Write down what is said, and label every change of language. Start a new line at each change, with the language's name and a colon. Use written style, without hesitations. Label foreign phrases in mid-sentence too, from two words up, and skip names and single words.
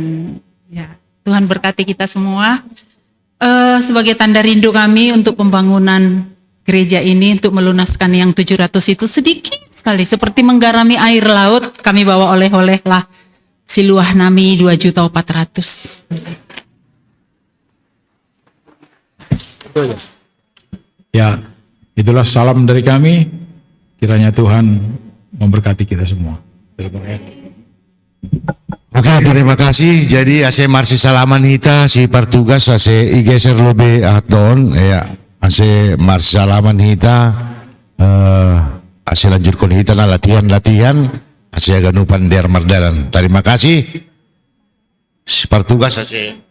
Indonesian: Ya, Tuhan berkati kita semua. Sebagai tanda rindu kami untuk pembangunan gereja ini untuk melunaskan yang 700 itu sedikit sekali seperti menggarami air laut, kami bawa oleh-oleh lah
Batak Simalungun: Siluah Nami
Indonesian: 2.400.000. Ya, itulah salam dari kami. Kiranya Tuhan memberkati kita semua. Oke, terima kasih.
Batak Simalungun: Jadi ase marsi salaman hita si partugas ase igeser lobe aton ya ase marsi salaman hita ase lanjutkan hita na latihan ase aganupan der mardalan.
Indonesian: Terima kasih
Batak Simalungun: si partugas ase.